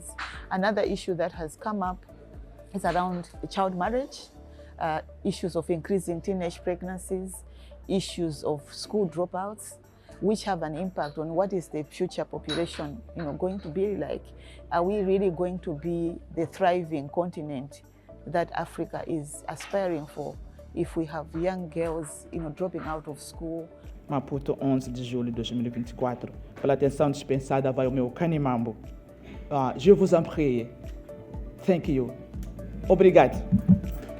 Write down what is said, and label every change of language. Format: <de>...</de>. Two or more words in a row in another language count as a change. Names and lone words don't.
<en>Another issue that has come up is around child marriage, issues of increasing teenage pregnancies, issues of school dropouts, which have an impact on what is the future population going to be like. Are we really going to be the thriving continent that Africa is aspiring for if we have young girls dropping out of school?</en> <pt>Maputo, 11 de julho de 2024. Pela atenção dispensada vai o meu canimambo.</pt> <fr>Je vous en prie.</fr> <en>Thank you.</en> <pt>Obrigado.</pt>